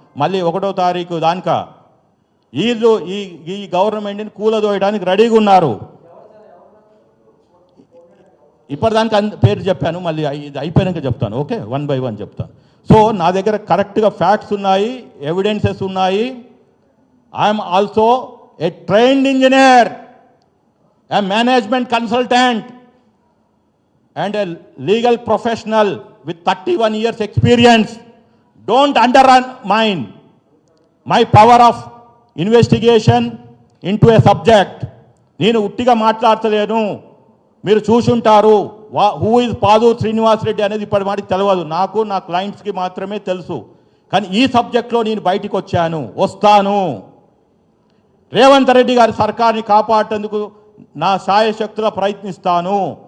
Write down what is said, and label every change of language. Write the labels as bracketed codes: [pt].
[te] మళ్ళీ 1వ తారీఖు దానిక వీళ్ళు ఈ గవర్నమెంట్ని కూలదోయడానికి రెడీగా ఉన్నారు. ఇప్పటిదానికి పేరు చెప్పాను, మళ్ళీ ఇది అయిపోయాక చెప్తాను. ఓకే, 1 by 1 చెప్తాను. సో నా దగ్గర కరెక్ట్గా ఫ్యాక్ట్స్ ఉన్నాయి, ఎవిడెన్సెస్ ఉన్నాయి. [en] I'm also a trained engineer, a management consultant and a legal professional with 31 years experience. Don't undermine my power of investigation into a subject. [te] నేను ఉట్టిగా మాట్లాడతలేను. మీరు చూసుంటారు [en] who is [te] పాదూర్ శ్రీనివాస్ రెడ్డి అనేది ఇప్పటి మాటికి తెలియదు నాకు, నా క్లయింట్స్కి మాత్రమే తెలుసు. కానీ ఈ సబ్జెక్ట్లో నేను బయటికి వస్తాను. రేవంత్ రెడ్డి గారి సర్కార్ని కాపాడేందుకు నా శాయశక్తులా ప్రయత్నిస్తాను.